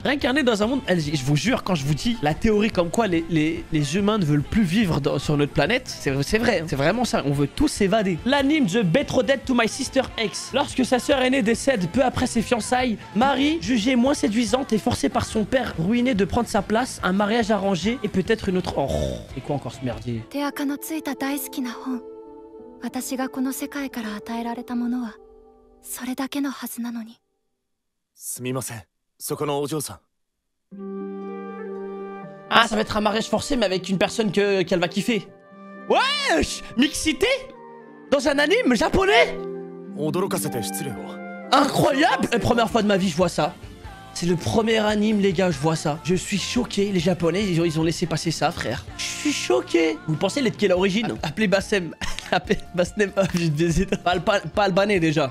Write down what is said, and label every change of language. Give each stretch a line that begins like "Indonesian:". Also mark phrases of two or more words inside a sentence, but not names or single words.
French: Réincarné dans un monde... Je vous jure, quand je vous dis la théorie comme quoi les humains ne veulent plus vivre sur notre planète, c'est vrai. C'est vraiment ça. On veut tous s'évader. L'anime The Betrothed to My Sister X. Lorsque sa sœur aînée décède peu après ses fiançailles, Marie, jugée moins séduisante et forcée par son père ruiné de prendre sa place, un mariage arrangé et peut-être une autre... Oh, c'est quoi encore ce merdier?
Japanese: 手垢のついた大好きな本。私がこの世界から与えられたものはそれだけのはずなのに。すみません、そこのお嬢さん。
French: Ah, ça va être un mariage forcé, mais avec une personne qu'elle va kiffer. Wesh, mixité dans un anime japonais.
Japanese: 驚かせて失礼を。
French: Incroyable. La première fois de ma vie, je vois ça. C'est le premier anime, les gars, je vois ça. Je suis choqué. Les Japonais, ils ont laissé passer ça, frère. Je suis choqué. Vous pensez l'être quelle origine? Appelez Bassem. Appelez Bassem. Pas albanais déjà.